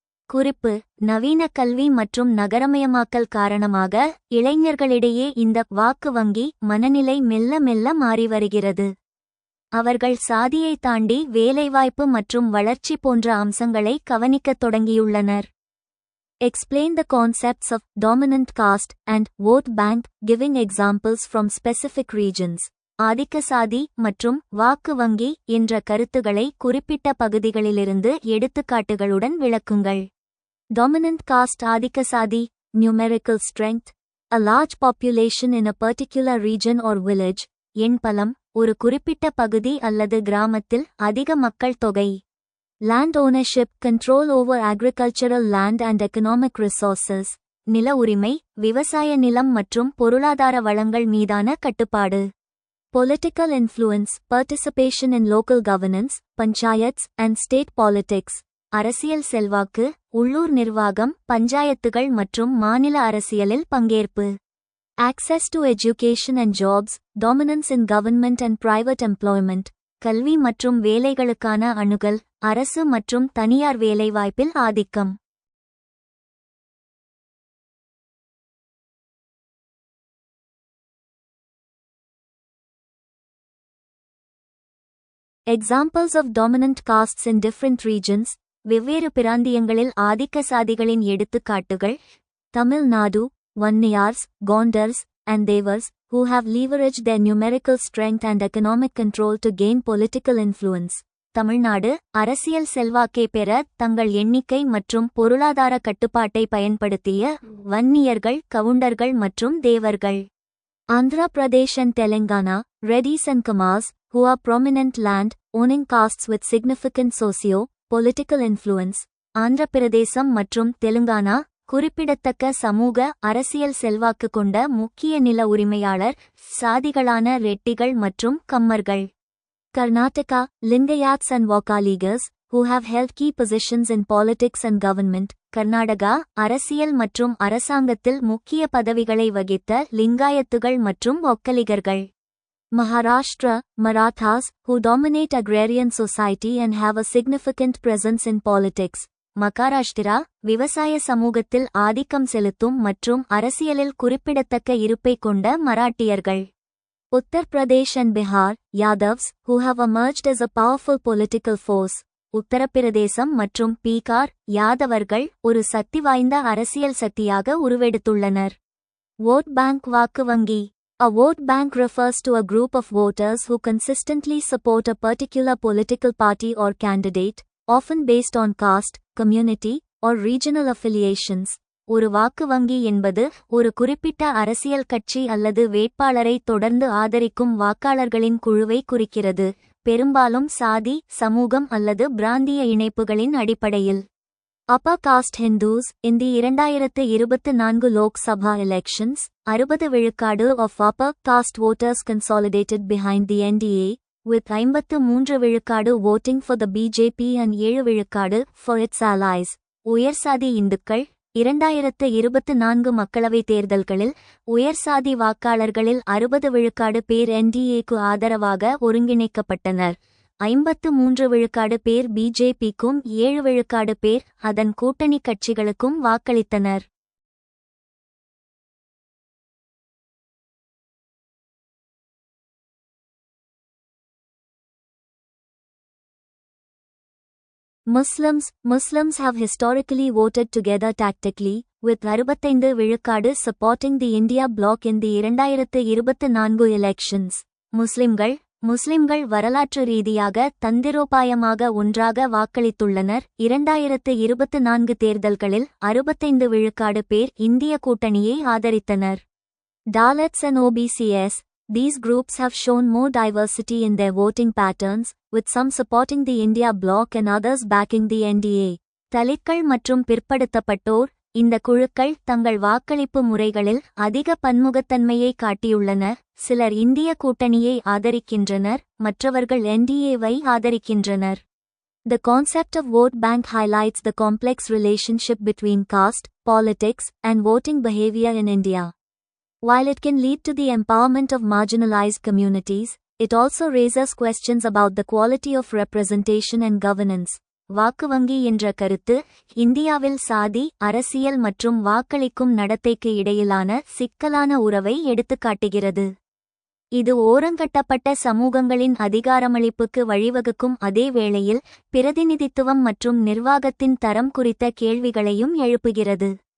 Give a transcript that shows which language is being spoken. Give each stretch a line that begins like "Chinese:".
Tamil: குறிப்பு: நவீன கல்வி மற்றும் நகரமயமாக்கல் காரணமாக இளைஞர்களிடையே இந்த வாக்கு வங்கி மனநிலை மெல்ல மெல்ல மாறி வருகிறது. அவர்கள் சாதியை தாண்டி வேலைவாய்ப்பு மற்றும் வளர்ச்சி போன்ற அம்சங்களை கவனிக்கத் தொடங்கியுள்ளனர்.
English: Explain the concepts of dominant caste and vote bank, giving examples from specific regions.
Tamil: ஆதிக்க சாதி மற்றும் வாக்கு வங்கி என்ற கருத்துகளை குறிப்பிட்ட பகுதிகளிலிருந்து எடுத்துக்காட்டுகளுடன் விளக்குங்கள்.
English: Dominant caste
Tamil: ஆதிக்க சாதி.
English: Numerical strength. A large population in a particular region or village.
Tamil: எண்பலம், ஒரு குறிப்பிட்ட பகுதி அல்லது கிராமத்தில் அதிக மக்கள் தொகை.
English: Land ownership, control over agricultural land and economic resources.
Tamil: நில உரிமை, விவசாய நிலம் மற்றும் பொருளாதார வளங்கள் மீதான கட்டுப்பாடு.
English: Political influence, participation in local governance, panchayats and state politics.
Tamil: அரசியல் செல்வாக்கு, உள்ளூர் நிர்வாகம், பஞ்சாயத்துகள் மற்றும் மாநில அரசியலில் பங்கேற்பு.
English: Access to education and jobs, dominance in government and private employment.
Tamil: கல்வி மற்றும் வேலைகளுக்கான அணுகல், அரசு மற்றும் தனியார் வேலைவாய்ப்பில் ஆதிக்கம்.
English: Examples of dominant castes in different regions.
Tamil: வெவ்வேறு பிராந்தியங்களில் ஆதிக்க சாதிகளின் எடுத்துக்காட்டுகள்.
English: Tamil Nadu, வன்னியார்ஸ், கோண்டர்ஸ் and Devars, who have leveraged their numerical strength and economic control to gain political influence.
Tamil: Tamil Nadu, அரசியல் செல்வாக்கை பெற தங்கள் எண்ணிக்கை மற்றும் பொருளாதார கட்டுப்பாட்டை பயன்படுத்திய வன்னியர்கள், கவுண்டர்கள் மற்றும் தேவர்கள்.
English: Andhra Pradesh and Telangana, Reddys and Kamas, who are prominent land-owning castes with significant socio-political influence.
Tamil: Andhra பிரதேசம் மற்றும் தெலுங்கானா, குறிப்பிடத்தக்க சமூக அரசியல் செல்வாக்கு கொண்ட முக்கிய நில உரிமையாளர் சாதிகளான ரெட்டிகள் மற்றும் கம்மர்கள்.
English: Karnataka, Lingayats and Vokkaligas, who have held key positions in politics and government.
Tamil: Karnataka, அரசியல் மற்றும் அரசாங்கத்தில் முக்கிய பதவிகளை வகித்த லிங்காயத்துகள் மற்றும் ஒக்கலிகர்கள்.
English: Maharashtra, Marathas, who dominate agrarian society and have a significant presence in politics.
Tamil: Maharashtra, விவசாய சமூகத்தில் ஆதிக்கம் செலுத்தும் மற்றும் அரசியலில் குறிப்பிடத்தக்க இருப்பை கொண்ட மராட்டியர்கள்.
English: Uttar Pradesh and Bihar, Yadavs, who have emerged as a powerful political force.
Tamil: Uttar Pradesh மற்றும் பீகார், யாதவர்கள் ஒரு சக்தி வாய்ந்த அரசியல் சக்தியாக உருவெடுத்துள்ளனர்.
English: Vote bank
Tamil: வாக்கு வங்கி.
English: A vote bank refers to a group of voters who consistently support a particular political party or candidate, often based on caste, community, or regional affiliations.
Tamil: ஒரு வாக்கு வங்கி என்பது ஒரு குறிப்பிட்ட அரசியல் கட்சி அல்லது வேட்பாளரை தொடர்ந்து ஆதரிக்கும் வாக்காளர்களின் குழுவை குறிக்கிறது, பெரும்பாலும் சாதி, சமூகம் அல்லது பிராந்திய இணைப்புகளின் அடிப்படையில்.
English: Upper caste Hindus. In the 2024 Lok Sabha elections, 60% of upper caste voters consolidated behind the NDA, with 53% voting for the BJP and 7% for its allies.
Tamil: உயர்சாதி இந்துக்கள். 2024 மக்களவைத் தேர்தல்களில் உயர்சாதி வாக்காளர்களில் 60% பேர் NDAக்கு ஆதரவாக ஒருங்கிணைக்கப்பட்டனர், 53% பேர் பிஜேபிக்கும் 7% பேர் அதன் கூட்டணி கட்சிகளுக்கும் வாக்களித்தனர்.
English: Muslims have historically voted together tactically, with 65% supporting the India bloc in the 2024 elections.
Tamil: முஸ்லிம்கள் வரலாற்று ரீதியாக தந்திரோபாயமாக ஒன்றாக வாக்களித்துள்ளனர். 2024 தேர்தல்களில் 65% பேர் இந்திய கூட்டணியை ஆதரித்தனர்.
English: Dalits and OBCs. These groups have shown more diversity in their voting patterns, with some supporting the India bloc and others backing the NDA.
Tamil: தலித்கள் மற்றும் பிற்படுத்தப்பட்டோர், இந்த குழுக்கள் தங்கள் வாக்களிப்பு முறைகளில் அதிக பன்முகத்தன்மையை காட்டியுள்ளன. சிலர் இந்திய கூட்டணியை ஆதரிக்கின்றனர், மற்றவர்கள் என்டிஏவை ஆதரிக்கின்றனர்.
English: The concept of vote bank highlights the complex relationship between caste, politics, and voting behavior in India. While it can lead to the empowerment of marginalized communities, it also raises questions about the quality of representation and governance.
Tamil: வாக்கு வங்கி என்ற கருத்து இந்தியாவில் சாதி, அரசியல் மற்றும் வாக்களிக்கும் நடத்தைக்கு இடையிலான சிக்கலான உறவை எடுத்துக்காட்டுகிறது. இது ஓரங்கட்டப்பட்ட சமூகங்களின் அதிகாரமளிப்புக்கு வழிவகுக்கும் அதே வேளையில் பிரதிநிதித்துவம் மற்றும் நிர்வாகத்தின் தரம் குறித்த கேள்விகளையும் எழுப்புகிறது.